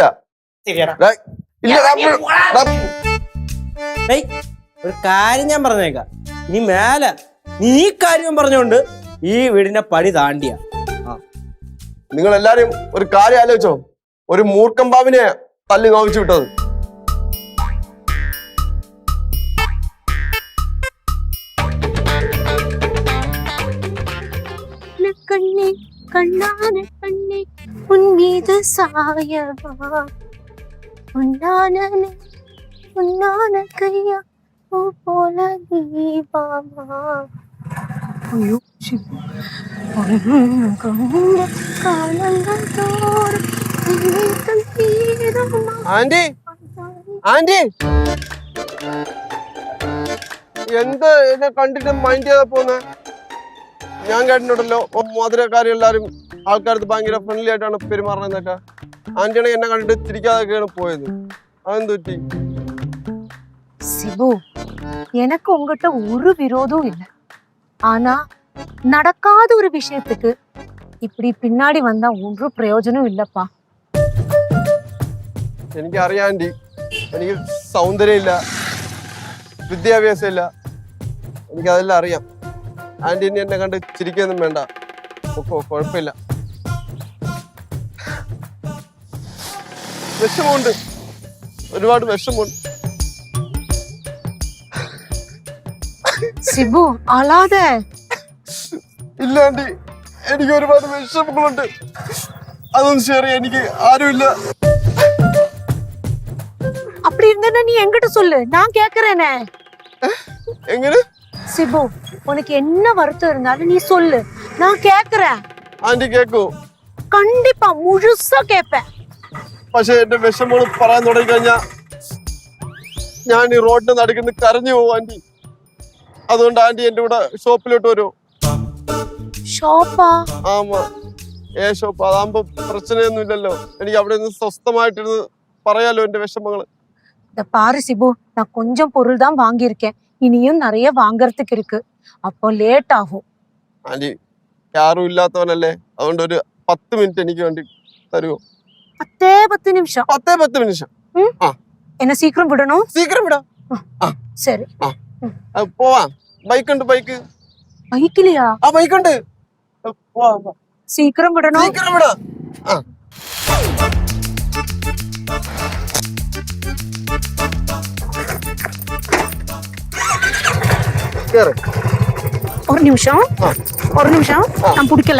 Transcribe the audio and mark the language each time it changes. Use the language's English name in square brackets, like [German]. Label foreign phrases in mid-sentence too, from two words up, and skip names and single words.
[Malayalam] ഡേയ്, ഇല്ല, ഡേയ്, ഒരു കാര്യം ഞാൻ പറഞ്ഞേക്കാം, ഇനി മേലെ നീ ഈ കാര്യം പറഞ്ഞോണ്ട് ഈ വീടിന്റെ പടി താണ്ടിയ നിങ്ങൾ എല്ലാരും ഒരു കാര്യം ആലോചിച്ചോ, ഒരു മൂർഖം പാവിനെ തല്ലി നോവിച്ചു വിട്ടത്. [Tamil] கண்ணே கண்ணான கண்ணே உன் மீது சாயவா உன்னான கையா பூ போல தீபாமா ஐயோ காலங்கள் தோறும் [Malayalam] ആന്റി, ആന്റി എന്താ എന്നെ കണ്ടിട്ട് മൈൻഡ് ചെയ്താ പോന്നെ? ഞാൻ കേട്ടിട്ടുണ്ടല്ലോ മധുരക്കാരി എല്ലാരും ആൾക്കാർക്ക് ഭയങ്കര ഫ്രണ്ട്ലി ആയിട്ടാണ് പെരുമാറണെന്നൊക്കെ. ആന്റിയാണെങ്കിൽ എന്നെ കണ്ടിട്ട് തിരിക്കാതൊക്കെയാണ് പോയത്. അതെന്ത് പറ്റി? [Tamil] சிபு, எனக்கு உங்ககிட்ட ஒரு விரோதம் இல்லை. ஆனா நடக்காத ஒரு விஷயத்துக்கு இப்படி பின்னாடி வந்தா ஒரு பிரயோஜனம் இல்லப்பா. [Malayalam] എനിക്കറിയാം ആന്റി, എനിക്ക് സൗന്ദര്യമില്ല, വിദ്യാഭ്യാസം ഇല്ല, എനിക്കതെല്ലാം അറിയാം. ആന്റി ഇനി എന്നെ കണ്ട് ചിരിക്കൊന്നും വേണ്ട, കുഴപ്പമില്ല. വിഷമമുണ്ട്, ഒരുപാട് വിഷമമുണ്ട്. [Tamil] சிபு அழாத. [Malayalam] ഇല്ല ആന്റി, എനിക്ക് ഒരുപാട് വിഷമങ്ങളുണ്ട്, അതൊന്നും ഷെയർ ചെയ്യാൻ എനിക്ക് ആരുമില്ല. [Tamil] அப்படி இருந்தா நீ என்கிட்ட சொல்லு, நான் கேக்குறேனே. [Malayalam] എങ്ങനെ? [Tamil] சிபு, உனக்கு என்ன வருத்தம் இருந்தாலும் நீ சொல்லு, நான் கேக்குறேன். [Malayalam] ആന്റി കേക്കൂ? [Tamil] கண்டிப்பா முழுசா கேப்பேன். [Malayalam] പക്ഷെ എന്റെ വിഷമങ്ങൾ പറയാൻ തുടങ്ങി കഴിഞ്ഞാ ഞാൻ ഈ റോഡിന് നടുക്കുന്ന കരഞ്ഞു പോകും ആന്റി. അതുകൊണ്ട് ആന്റി എന്റെ കൂടെ ഷോപ്പിലോട്ട് വരുമോ? [Tamil] ஷாப்பா? [Malayalam] ആമാ, ഷോപ്പ് അതാകുമ്പോ പ്രശ്നമൊന്നും ഇല്ലല്ലോ, എനിക്ക് അവിടെ നിന്ന് സ്വസ്ഥമായിട്ടിരുന്ന് പറയാലോ എന്റെ വിഷമങ്ങള്. [Tamil] இந்த பாரு சிபு, நான் கொஞ்சம் பொருள் தான் வாங்கியிருக்கேன், இனியும் நிறைய வாங்கறதுக்கு இருக்கு, அப்போ லேட் ஆகும். [Malayalam] ആന്റി ആരും ഇല്ലാത്തവനല്ലേ, അതുകൊണ്ട് ഒരു 10 മിനിറ്റ് എനിക്ക് വേണ്ടി തരുമോ? [Tamil] 10 நிமிஷம். [Malayalam] 10 നിമിഷം. [Tamil] என்ன சீக்கிரம் விடணும். [Malayalam] സീക്കിരം വിടാം. [Tamil] சரி. [Malayalam] പോവാം. ബൈക്കുണ്ട്, ബൈക്ക്. [Tamil] பைக்கிலையா? [Malayalam] ബൈക്കുണ്ട്, പോവാം. [Tamil] சீக்கிரம் விடணும். [Malayalam] സീക്കിരം വിടാം. കേറ്. [Tamil] ஒரு நிமிஷம், ஒரு நிமிஷம், நான் பிடிக்கல.